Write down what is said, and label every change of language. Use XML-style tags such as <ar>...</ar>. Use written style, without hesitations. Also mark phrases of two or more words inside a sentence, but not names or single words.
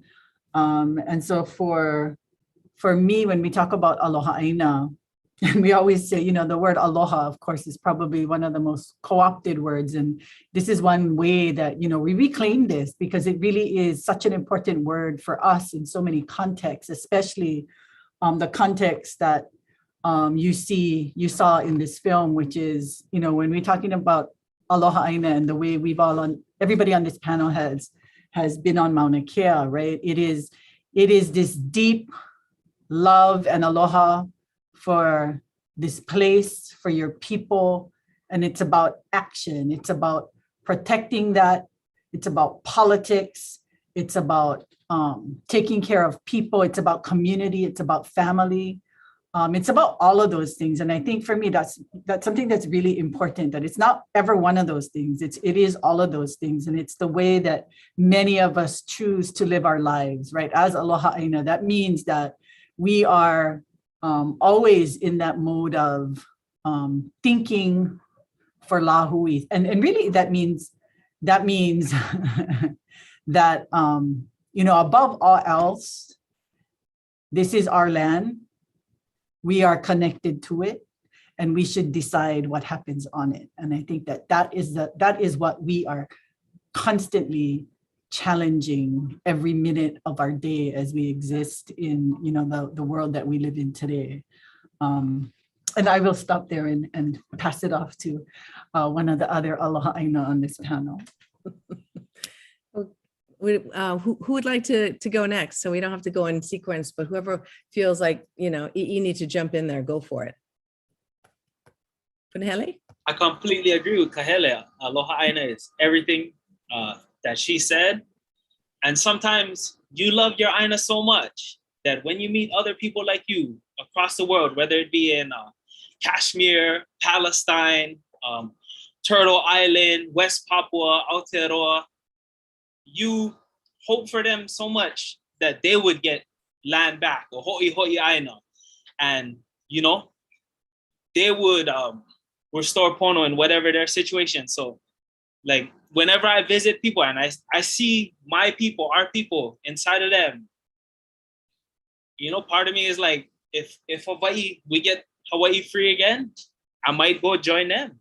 <en>And so for me, when we talk about</en> <haw>aloha ʻāina,</haw> <en>and we always say, you know, the word aloha, of course, is probably one of the most co-opted words. And this is one way that, you know, we reclaim this, because it really is such an important word for us in so many contexts, especially the context that you saw in this film, which is, you know, when we're talking about</en> <haw>aloha ʻāina</haw> <en>and the way everybody on this panel has been on Maunakea, right? It is this deep love and aloha for this place, for your people, and it's about action. It's about protecting that. It's about politics. it's about taking care of people, it's about community, it's about family. It's about all of those things. And I think for me, that's something that's really important, that it's not ever one of those things. It is all of those things. And it's the way that many of us choose to live our lives, right? As</en> <haw>Aloha ʻāina,</haw> <en>that means that we are always in that mode of thinking for lāhui. And really that means that, above all else, this is our land. We are connected to it, and we should decide what happens on it. And I think that is what we are constantly challenging every minute of our day as we exist in, the world that we live in today. And I will stop there and pass it off to one of the other</en> <haw>Aloha ʻāina</haw> <en>on this panel. Who would like to go next? So we don't have to go in sequence, but whoever feels like, you need to jump in there, go for it. Kahele? I completely agree with Kahele.</en> <haw>Aloha ʻāina</haw> <en>is everything that she said. And sometimes you love your ʻāina so much that when you meet other people like you across the world, whether it be in Kashmir, Palestine, Turtle Island, West Papua, Aotearoa, you hope for them so much that they would get land back, or</en> <haw>ho'i ʻāina.</haw> <en>And, they would restore pono in whatever their situation. So, like, whenever I visit people and I see my people, our people inside of them, part of me is like, if Hawaii, we get Hawaii free again, I might go join them.</en>